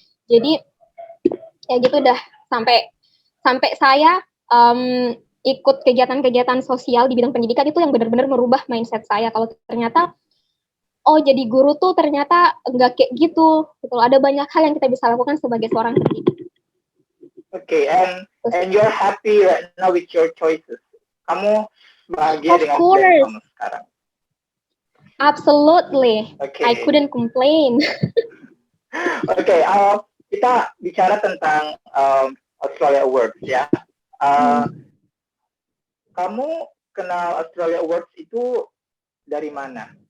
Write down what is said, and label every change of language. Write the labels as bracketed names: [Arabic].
[Indonesian] Jadi ya gitu dah sampai saya ikut kegiatan-kegiatan sosial di bidang pendidikan itu yang benar-benar merubah mindset saya kalau ternyata jadi guru tuh ternyata enggak kayak gitu. Ada banyak hal yang kita bisa lakukan sebagai seorang pendidik. [English] Okay, and you're happy right now with your choices. [Indonesian] Kamu bahagia dengan pilihan kamu sekarang. [English] Absolutely. Okay. I couldn't complain. [Indonesian] Okay, kita bicara tentang Australia Awards ya. Kamu kenal Australia Awards itu dari mana?